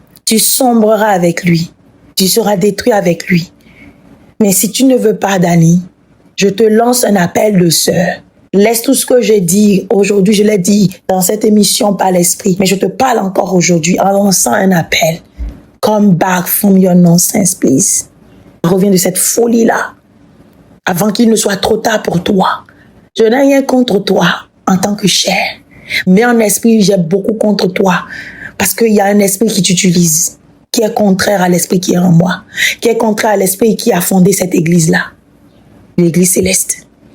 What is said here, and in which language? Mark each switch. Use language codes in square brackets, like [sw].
[fr] Tu sombreras avec lui. Tu seras détruit avec lui. Mais si tu ne veux pas, Danny, je te lance un appel de sœur. Laisse tout ce que j'ai dit aujourd'hui, je l'ai dit dans cette émission par l'esprit. Mais je te parle encore aujourd'hui en lançant un appel. [en] Come back from your nonsense, please. [fr] Reviens de cette folie-là. Avant qu'il ne soit trop tard pour toi. Je n'ai rien contre toi en tant que chair. Mais en esprit, j'ai beaucoup contre toi. Parce qu'il y a un esprit qui t'utilise, qui est contraire à l'esprit qui est en moi, qui est contraire à l'esprit qui a fondé cette église-là. L'église céleste.